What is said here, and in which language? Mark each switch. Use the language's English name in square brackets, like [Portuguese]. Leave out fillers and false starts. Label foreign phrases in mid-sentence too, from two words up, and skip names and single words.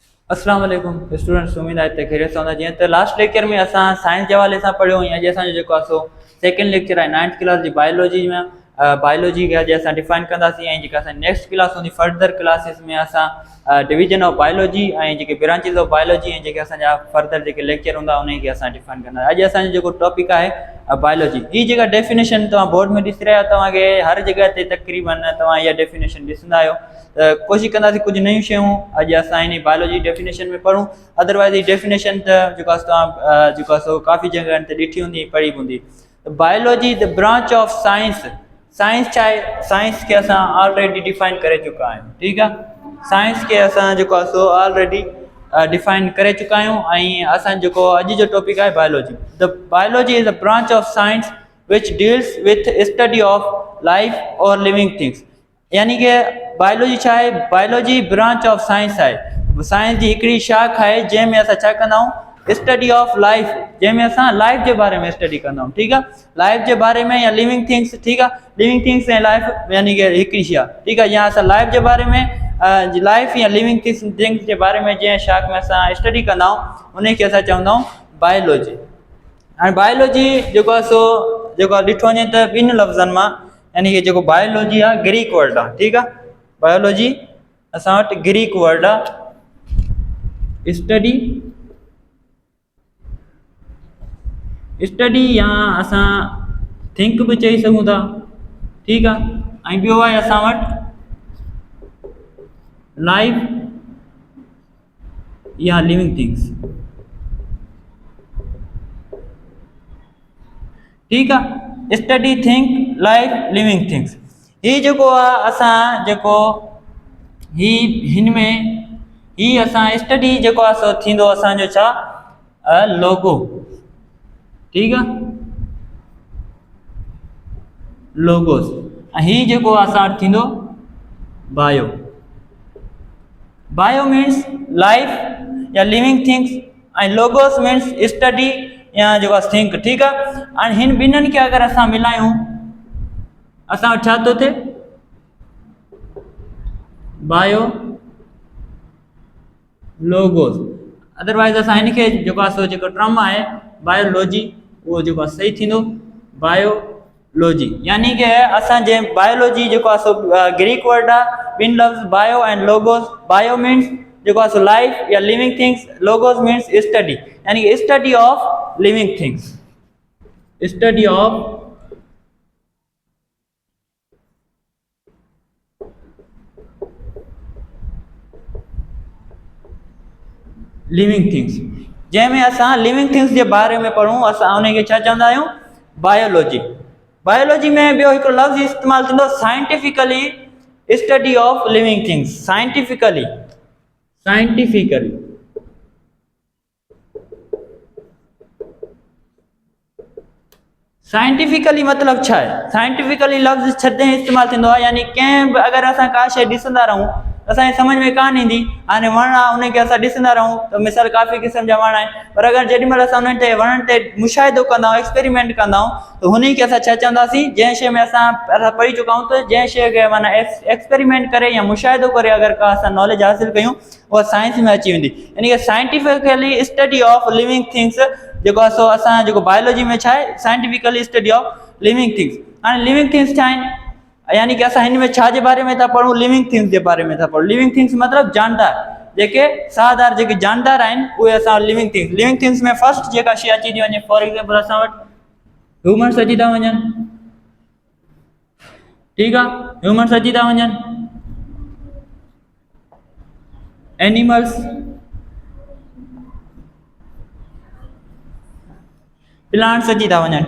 [Sindhi] अस्सलाम वालेकुम स्टूडेंट्स, उम्मीद आहे त खैरियत सां हूंदा। जीअं त [English] last lecture [Sindhi] में असां साइंस जे हवाले सां पढ़ियो ऐं अॼु असांजो जेको आहे सो [English] second lecture [Sindhi] आहे 9th क्लास जी बायोलॉजी में। बायोलॉजी खे अॼु असां डिफाइन कंदासीं ऐं जेका असां [English] next class [Sindhi] हूंदी [English] further classes [Sindhi] में असां [English] division of biology [Sindhi] ऐं जेके [English] branches of biology [Sindhi] ऐं जेके असांजा फर्दर जेके लेक्चर हूंदा उन्हनि खे असां डिफाइन कंदा। अॼु असांजो जेको टॉपिक आहे बायोलॉजी। ही जेका डेफिनेशन तव्हां बोर्ड में ॾिसी रहिया आहियो, तव्हांखे हर जॻह ते तक़रीबन तव्हां इहा डेफिनेशन ॾिसंदा आहियो। त कोशिशि कंदासीं कुझु नयूं शयूं अॼु असां इन [English] biology definition [Sindhi] में पढ़ूं। अदरवाइज़ ही डेफिनेशन त जेको आहे तव्हां जेको आहे सो काफ़ी जॻहनि ते ॾिठी हूंदी, पढ़ी हूंदी। [English] Biology the branch of science. [Sindhi] साइंस छा आहे? साइंस खे असां ऑलरेडी डिफाइन करे चुका आहियूं। ठीकु आहे, साइंस खे असां जेको आहे सो ऑलरेडी डिफाइन करे चुका आहियूं ऐं असांजो जेको अॼु जो टॉपिक आहे बायोलॉजी। [English] The biology is a branch of science which deals with study of life or living things. [Sindhi] यानी कि बायोलॉजी छा आहे? [English] biology branch of science [Sindhi] आहे। साइंस जी हिकिड़ी शाख आहे जंहिंमें असां छा कंदा आहियूं? [English] study of life, [Sindhi] जंहिंमें असां लाइफ जे बारे में स्टडी कंदा आहियूं। ठीकु आहे, लाइफ जे बारे में या [English] living things. [Sindhi] ठीकु आहे, [English] living things [Sindhi] ऐं लाइफ यानी कि हिकिड़ी शइ आहे। ठीकु आहे, या असां लाइफ जे बारे में लाइफ या [English] living things [Sindhi] जे बारे में जंहिं शाख में असां स्टडी कंदा आहियूं उनखे असां चवंदा आहियूं बायोलॉजी। हाणे बायोलॉजी जेको आहे सो जेको आहे ॾिठो वञे त ॿिनि लफ़्ज़नि मां, यानी कि जेको बायोलॉजी आहे [English] Greek word [Sindhi] आहे। ठीकु आहे, बायोलॉजी असां वटि [English] Greek word [Sindhi] आहे। स्टडी या असां थिंक बि चई सघूं था। ठीकु आहे, ऐं ॿियो आहे असां वटि लाइफ या [English] living things. [Sindhi] ठीकु आहे, [English] study think life living things. [Sindhi] ही जेको आहे असां जेको ही हिन में ही असां स्टडी जेको आहे सो थींदो असांजो छा? लोगो। ठीकु आहे, लोगोस। ऐं ही जेको असां वटि थींदो बायो। [English] bio means life or living things and logos means study [Sindhi] या जेको आहे [English] think. [Sindhi] ठीकु आहे, ऐं हिन ॿिन्हिनि खे अगरि असां मिलायूं असां वटि छा थो थिए? बायो लोगोस। अदरवाइज़ असां हिनखे जेको आहे सो जेको टर्म आहे बायोलॉजी उहो जेको आहे सही थींदो बायोलॉजी। यानी कि असां जे बायोलॉजी जेको आहे सो ग्रीक वर्ड आहे, ॿिनि लफ़्ज़ [English] bio and logos. bio means [Sindhi] जेको आहे सो [English] life or living things, logos means study [Sindhi] यानी कि [English] study of living things, study of living things. [Sindhi] जंहिंमें असां [English] living things [Sindhi] जे बारे में पढ़ूं असां उनखे छा चवंदा आहियूं? बायोलॉजी। बायोलॉजी में ॿियो हिकिड़ो लफ़्ज़ इस्तेमालु थींदो [English] scientifically study of living things. [Sindhi] साइंटिफिकली साइंटिफिकली मतिलबु छा आहे? साइंटिफिकली लफ़्ज़ छॾे इस्तेमालु थींदो आहे, यानी कंहिं बि अगरि असां का शइ ॾिसंदा रहूं असांखे सम्झ में कान ईंदी। हाणे वण आहे उनखे असां ॾिसंदा रहूं त मिसाल काफ़ी क़िस्म जा वण आहिनि, पर अगरि जेॾी महिल असां उन्हनि ते वणनि ते मुशाहिदो कंदा आहियूं, एक्सपेरिमेंट कंदा आहियूं त हुन खे असां छा चवंदासीं? जंहिं शइ में असां पढ़ी चुका आहियूं त जंहिं शइ खे माना एक्सपेरिमेंट करे या मुशाहिदो करे अगरि का असां नॉलेज हासिलु कयूं उहा साइंस में अची वेंदी। यानी कि [English] scientifically study of living things [Sindhi] जेको आहे सो असां जेको बायोलॉजी में छा आहे? [English] scientifically study of living things. [Sindhi] हाणे [English] living things [Sindhi] छा आहिनि? यानी कि असां हिन में छा जे बारे में था पढ़ूं? [English] living things [Sindhi] जे बारे में था पढ़ूं। [English] living things [Sindhi] मतिलबु जानदार, जेके साहदार जेके जानदार आहिनि उहे असां [English] living things. living things [Sindhi] में फर्स्ट जेका शइ अची थी वञे, [English] for example [Sindhi] असां वटि ह्यूमन्स अची था वञनि। ठीकु आहे, ह्यूमन्स अची था वञनि, [English] animals, plants [Sindhi] अची था वञनि।